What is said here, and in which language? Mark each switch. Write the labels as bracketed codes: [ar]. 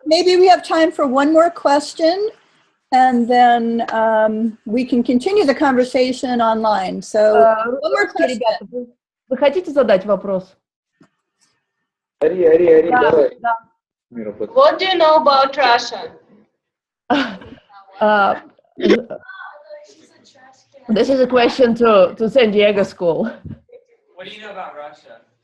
[en] Maybe we have time for one more question, and then we can continue the conversation online. So, one more question. [ru] Ребята, вы хотите задать вопрос? Ари, давай. [en] What do you know about Russia? This is a question to San Diego School. What do you know about Russia?